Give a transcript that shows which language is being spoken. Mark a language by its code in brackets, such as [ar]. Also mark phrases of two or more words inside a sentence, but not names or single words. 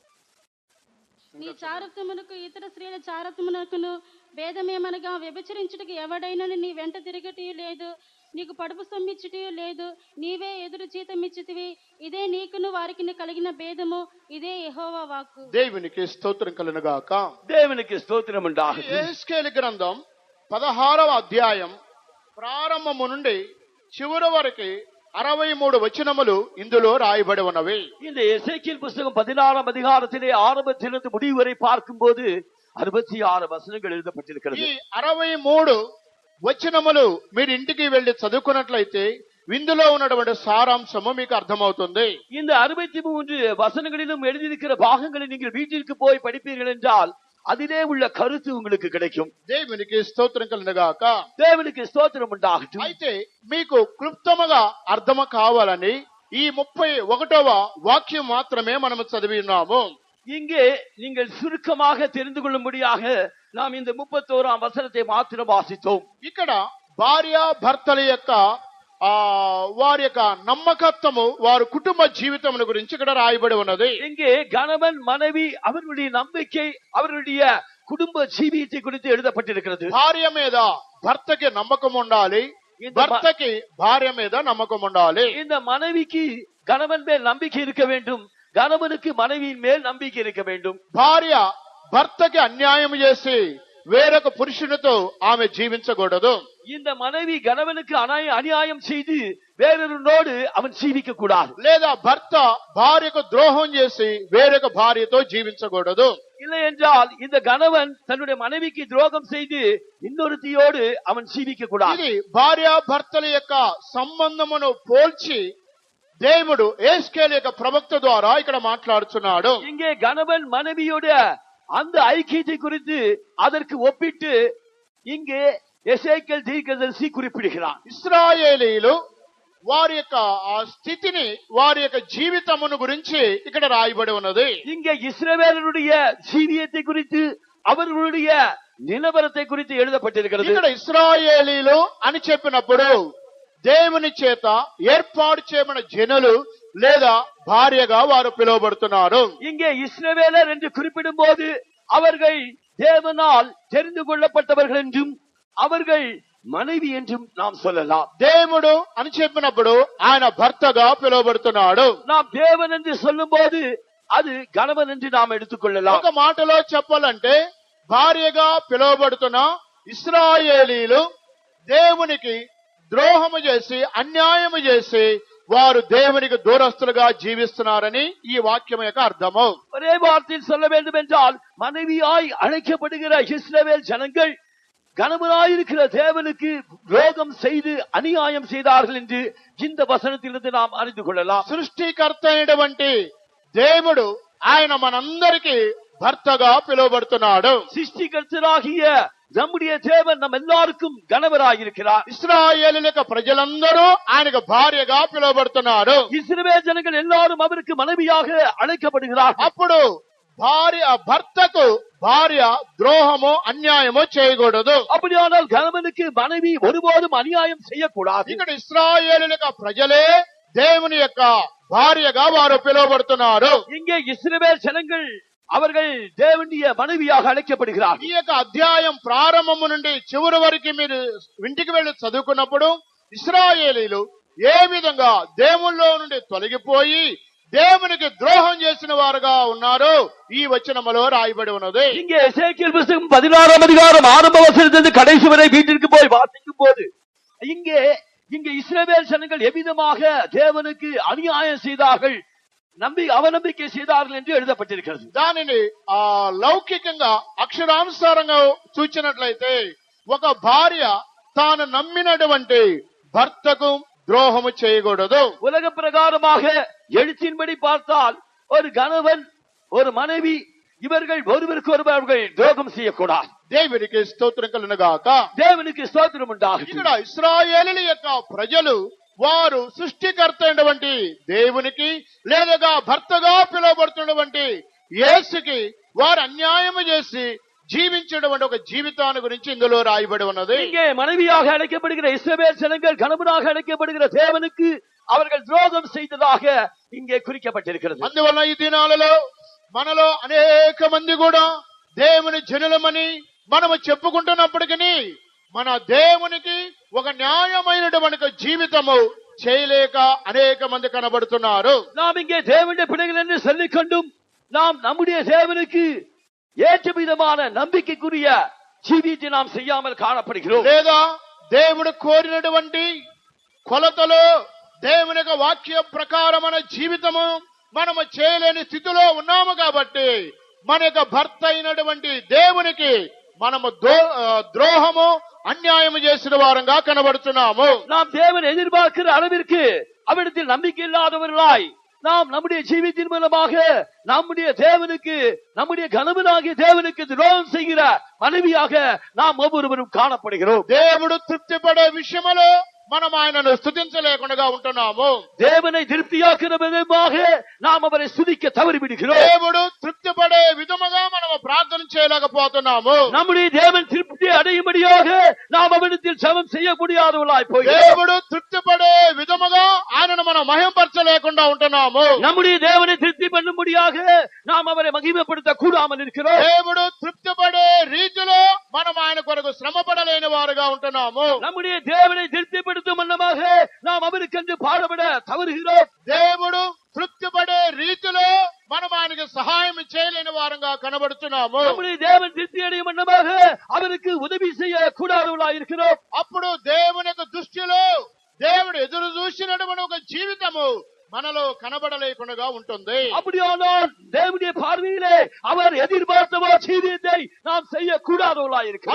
[te] నీ చారత్వమునకు ఇతర స్త్రీల చారత్వమునకును భేదమేమనగా వ్యభిచరించుటకు ఎవడైనను నీ వెంట తిరగటి లేదు, నీకు పడుపు సొమ్మిచ్చుట లేదు, నీవే ఎదురు జీతమిచ్చితివి. ఇదే నీకును వారికి కలిగిన భేదము, ఇదే యెహోవా వాక్కు. దేవునికి స్తోత్రం కలుగుగాక. [ta] தேவனுக்கு ஸ்தோத்திரம் உண்டாகட்டும். [te] యేస్కేలు గ్రంథం 16వ అధ్యాయం ప్రారంభము నుండి చివరి వరకు 63 వచనములు ఇందులో రాయబడి ఉన్నవి. [ta] இந்த எசேக்கியேல் புஸ்தகம் 16ஆம் அதிகாரத்திலே ஆரம்பத்திலிருந்து முடிவு வரை பார்க்கும்போது 66 வசனங்கள் எழுதப்பட்டிருக்கிறது. [te] ఈ 63 వచనములు మీరు ఇంటికి వెళ్లి చదువుకున్నట్లయితే ఇందులో ఉన్నటువంటి సారాంశము మీకు అర్థమవుతుంది. [ta] இந்த 63 வசனங்களிலும் எழுதியிருக்கிற பாகங்களை நீங்கள் வீட்டிற்கு போய் படிப்பீர்கள் என்றால் அதிலே உள்ள கருத்து உங்களுக்கு கிடைக்கும். [te] దేవునికి స్తోత్రం కలుగుగాక. [ta] தேவனுக்கு ஸ்தோத்திரம் உண்டாகட்டும். [te] అయితే మీకు క్లుప్తముగా అర్థము కావాలని ఈ 31వ వాక్యం మాత్రమే మనము చదివి ఉన్నాము. [ta] இங்கே நீங்கள் சுருக்கமாக தெரிந்து கொள்ளும்படியாக நாம் இந்த 31ஆம் வசனத்தை மாத்திரம் வாசித்தோம். [te] ఇక్కడ భార్య భర్తల యొక్క వారి యొక్క నమ్మకత్వము వారి కుటుంబ జీవితముల గురించి ఇక్కడ రాయబడి ఉన్నది. [ta] இங்கே கணவன் மனைவி அவர்களுடைய நம்பிக்கை அவர்களுடைய குடும்ப ஜீவியத்தை குறித்து எழுதப்பட்டிருக்கிறது. [te] భార్య మీద భర్తకి నమ్మకం ఉండాలి, భర్తకి భార్య మీద నమ్మకం ఉండాలి. [ta] இந்த மனைவிக்கு கணவன் மேல் நம்பிக்கை இருக்க வேண்டும், கணவனுக்கு மனைவியின் மேல் நம்பிக்கை இருக்க வேண்டும். [te] భార్య భర్తకి అన్యాయం చేసి వేరొక పురుషునితో ఆమె జీవించకూడదు. [ta] இந்த மனைவி கணவனுக்கு அநியாயம் செய்து வேறொருனோடு அவன் ஜீவிக்க கூடாது. [te] లేదా భర్త భార్యకు ద్రోహం చేసి వేరొక భార్యతో జీవించకూడదు. [ta] இல்லை என்றால் இந்த கணவன் தன்னுடைய மனைவிக்கு துரோகம் செய்து இன்னொருத்தியோடு அவன் ஜீவிக்க கூடாது. [te] ఇది భార్య భర్తల యొక్క సంబంధమును పోల్చి దేవుడు యేస్కేలు యొక్క ప్రవక్త ద్వారా ఇక్కడ మాట్లాడుతున్నాడు. [ta] இங்கே கணவன் மனைவியோட அந்த ஐக்கியத்தை குறித்து அதற்கு ஒப்பிட்டு இங்கே எசேக்கியேல் தீர்க்கதரிசி குறிப்பிடுகிறான். [te] ఇశ్రాయేలీలు వారి యొక్క ఆ స్థితిని వారి యొక్క జీవితమును గురించి ఇక్కడ రాయబడి ఉన్నది. [ta] இங்கே இஸ்ரவேலருடைய ஜீவியத்தை குறித்து அவர்களுடைய நிலவரத்தை குறித்து எழுதப்பட்டிருக்கிறது. [te] ఇక్కడ ఇశ్రాయేలీలు అని చెప్పినప్పుడు దేవుని చేత ఏర్పాటు చేయబడిన జనులు లేదా భార్యగా వారు పిలువబడుతున్నారు. [ta] இங்கே இஸ்ரவேலர் என்று குறிப்பிடும் போது அவர்கள் தேவனால் தெரிந்து கொள்ளப்பட்டவர்கள் என்றும் அவர்கள் மனைவி என்றும் நாம் சொல்லலாம். [te] దేవుడు అని చెప్పినప్పుడు ఆయన భర్తగా పిలువబడుతున్నాడు. [ta] நாம் தேவன் என்று சொல்லும் போது அது கணவன் என்று நாம் எடுத்துக்கொள்ளலாம். [te] ఒక మాటలో చెప్పాలంటే భార్యగా పిలువబడుతున్న ఇశ్రాయేలీలు దేవునికి ద్రోహము చేసి అన్యాయము చేసి వారు దేవునికి దూరస్తులుగా జీవిస్తున్నారని ఈ వాక్యం యొక్క అర్థము. [ta] ஒரே வார்த்தையில் சொல்ல வேண்டும் என்றால் மனைவியாய் அழைக்கப்படுகிற இஸ்ரவேல் ஜனங்கள் கணவனாயிருக்கிற தேவனுக்கு துரோகம் செய்து அநியாயம் செய்தார்கள் என்று இந்த வசனத்திலிருந்து நாம் அறிந்து கொள்ளலாம். [te] సృష్టికర్త అయినటువంటి దేవుడు ఆయన మనందరికీ భర్తగా పిలువబడుతున్నాడు. [ta] சிருஷ்டிகர்த்தராகிய நம்முடைய தேவன் நம் எல்லாருக்கும் கணவராயிருக்கிறார். [te] ఇశ్రాయేలు యొక్క ప్రజలందరూ ఆయనకు భార్యగా పిలువబడుతున్నారు. [ta] இஸ்ரவேல் ஜனங்கள் எல்லாரும் அவருக்கு மனைவியாக அழைக்கப்படுகிறார். [te] అప్పుడు భర్తకు భార్య ద్రోహము అన్యాయము చేయకూడదు. [ta] அப்படியானால் கணவனுக்கு மனைவி ஒருபோதும் அநியாயம் செய்யக்கூடாது. [te] ఇక్కడ ఇశ్రాయేలు ప్రజలే దేవుని యొక్క భార్యగా వారు పిలువబడుతున్నారు. [ta] இங்கே இஸ்ரவேல் ஜனங்கள் அவர்கள் தேவனுடைய மனைவியாக அழைக்கப்படுகிறார்கள். [te] ఈ యొక్క అధ్యాయం ప్రారంభము నుండి చివరి వరకు మీరు ఇంటికి వెళ్లి చదువుకున్నప్పుడు ఇశ్రాయేలీలు ఏ విధంగా దేవుల్లో నుండి తొలగిపోయి దేవునికి ద్రోహం చేసిన వారుగా ఉన్నారో ఈ వచనములో రాయబడి ఉన్నది. [ta] இங்கே எசேக்கியேல் புத்தகம் 16ஆம் அதிகாரம் ஆரம்ப வசனத்திலிருந்து கடைசி வரை வீட்டிற்கு போய் வாசிக்கும் போது இங்கே இஸ்ரவேல் ஜனங்கள் எவ்விதமாக தேவனுக்கு அநியாயம் செய்தார்கள், அவநம்பிக்கை செய்தார்கள் என்று எழுதப்பட்டிருக்கிறது. [te] దానిని లౌకికంగా అక్షరానుసారంగా చూచినట్లయితే ఒక భార్య తాను నమ్మినటువంటి భర్తకు ద్రోహము చేయకూడదు. [ta] உலக பிரகாரமாக எழுத்தின்படி பார்த்தால் ஒரு கணவன் ஒரு மனைவி இவர்கள் ஒருவருக்கு ஒருவர்கள் துரோகம் செய்யக்கூடாது. [te] దేవునికి స్తోత్రం కలుగును గాక. దేవునికి స్తోత్రం ఉండాలి. ఇక్కడ ఇశ్రాయేలీల యొక్క ప్రజలు వారు సృష్టికర్త అయినటువంటి దేవునికి లేదా భర్తగా పిలువబడుతున్నటువంటి యేసుకి వారు అన్యాయము చేసి జీవించేటువంటి ఒక జీవితాన్ని గురించి ఇందులో రాయబడి ఉన్నది. [ta] இங்கே மனைவியாக அழைக்கப்படுகிற இஸ்ரவேல் ஜனங்கள் கணவனாக அழைக்கப்படுகிற தேவனுக்கு அவர்கள் துரோகம் செய்ததாக இங்கே குறிக்கப்பட்டிருக்கிறது. [te] అందువల్ల ఈ దినాలలో మనలో అనేక మంది కూడా దేవుని జనులమని మనము చెప్పుకుంటున్నప్పటికీ మన దేవునికి ఒక న్యాయమైనటువంటి జీవితము చేయలేక అనేక మంది కనబడుతున్నారు. [ta] நாம் இங்கே தேவனுடைய பிள்ளைகள் என்று சொல்லிக் கொண்டும் நாம் நம்முடைய தேவனுக்கு ஏற்ற விதமான நம்பிக்கைக்குரிய జీవితాన్ని நாம் செய்யாமல் காணப்படுகிறோம். [te] లేదా దేవుడు కోరినటువంటి కొలతలో దేవుని యొక్క వాక్య ప్రకారమైన జీవితము మనము చేయలేని స్థితిలో ఉన్నాము కాబట్టి మన యొక్క భర్త అయినటువంటి దేవునికి మనము ద్రోహము అన్యాయము చేసిన వారంగా కనబడుతున్నాము. [ta] நாம் தேவன் எதிர்பார்க்கிற அளவிற்கு அவரிடத்தில் நம்பிக்கை இல்லாதவர்களாய் நாம் நம்முடைய ஜீவித்தின் மூலமாக நம்முடைய தேவனுக்கு நம்முடைய கணவனாகிய தேவனுக்கு துரோகம் செய்கிற மனைவியாக நாம் ஒவ்வொருவரும் காணப்படுகிறோம். [te] దేవుడు తృప్తి పడే విషయంలో మనం ఆయనను స్తుతించలేకుండా ఉంటున్నాము. [ta] தேவனை திருப்தியாக்குற விதமாக நாம் அவரை స్తుதிக்க தவறிவிடுகிறோம். [te] దేవుడు తృప్తి పడే విధముగా మనం ప్రార్థన చేయలేకపోతున్నాము. [ta] நம்முடைய தேவன் திருப்தி அடையும்படியாக நாம் அவரிடத்தில் ஜெபம் செய்ய முடியாதவர்களாய் போகிறோம். [te] దేవుడు తృప్తి పడే విధముగా ఆయనను మనం మహిమపరచలేకుండా ఉంటున్నాము. [ta] நம்முடைய தேவனை திருப்தி பண்ணும்படியாக நாம் அவரை மகிமைப்படுத்த கூடாமல் இருக்கிறோம். [te] దేవుడు తృప్తి పడే రీతిలో మనం ఆయన కొరకు శ్రమ పడలేని వారుగా ఉంటున్నాము. [ta] நம்முடைய தேவனை திருப்திப்படுத்தும் வண்ணமாக நாம் அவருக்கென்று பாடுபட தவறுகிறோம். [te] దేవుడు తృప్తి పడే రీతిలో మనం ఆయనకు సహాయం చేయలేని వారంగా కనబడుతున్నాము. [ta] நம்முடைய தேவன் திருப்தி அடையும் வண்ணமாக அவருக்கு உதவி செய்ய கூடாதவர்களாய் இருக்கிறோம். [te] అప్పుడు దేవుని యొక్క దృష్టిలో దేవుడు ఎదురు చూసినటువంటి ఒక జీవితము మనలో కనబడలేకుండా ఉంటుంది. [ta] அப்படியானால் தேவனுடைய பார்வையிலே அவர் எதிர்பார்த்த ஜீவியத்தை நாம் செய்ய கூடாதவர்களாய் இருக்கிறோம்.